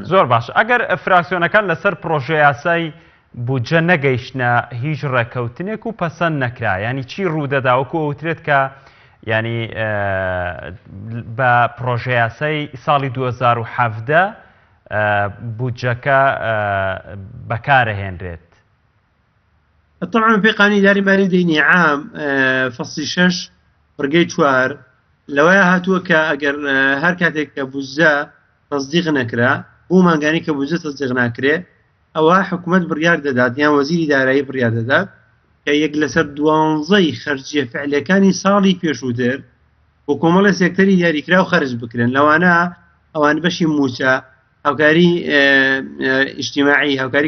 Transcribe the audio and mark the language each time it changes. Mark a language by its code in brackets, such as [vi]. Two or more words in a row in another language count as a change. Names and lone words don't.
[ckb] زۆر باش ئەگەر فراکسیۆنەکان لەسەر پرۆژە یاسای بودجە نەگەیشتە هیچ ڕێکەوتنێک و پەسەند نەکرا ینی چی ڕوودەدا وەکو ئەوترێت کە ینی بە پرۆژە یاسای ساڵی 2017 بودجەکە بەکارەهێنرێت [ar] طبعا في قانون إداري مالي ديني عام فصل [ckb] 6 ڕگەی 4 لەوەیە هاتووە کە ئەگەر هەر کاتێک کە بودجە تصدیق نەکرا بۆ مانگانی کە بودجە تصدیق ناکرێ ئەوە حکوومەت بڕیار دەدات یان وەزیری دارایی بڕیار دەدات کە یەک لەسەر 12 خەرجیە فعلەکانی ساڵی پێشووتر بۆ کۆمەڵە سێکتەری دیاریکرا و خەرج بکرێن لەوانە ئەوان بەشی موچە هاوکاری ئیجتیماعی هاوکاری